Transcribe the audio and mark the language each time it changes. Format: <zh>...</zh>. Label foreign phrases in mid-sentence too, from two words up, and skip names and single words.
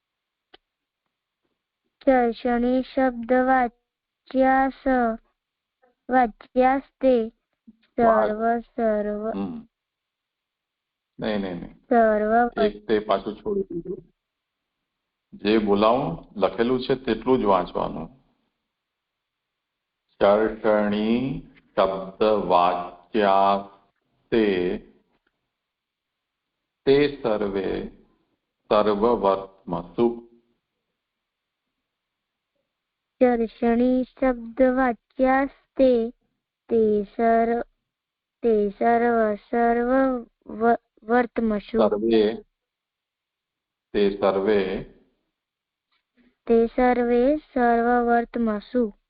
<sa>चर्षणी शब्दवाच्यास वाच्यास्ते सर्व सर्व</sa> <gu>નહીં</gu> <sa>सर्व</sa> <gu>એક તે પાછું છોડી દીધું. જે બોલાવું લખેલું છે તેટલું જ વાંચવાનું.</gu> <sa>ચર્ચણી શબ્દ વાચ્યાસ્તે તે સર્વે સર્વવર્ત્મસુ. चर्षणी शब्दवाच्यास्ते ते सर्व सर्ववर्त्मसु. સર્વે ते सर्वे सर्ववर्त्मसु.</sa>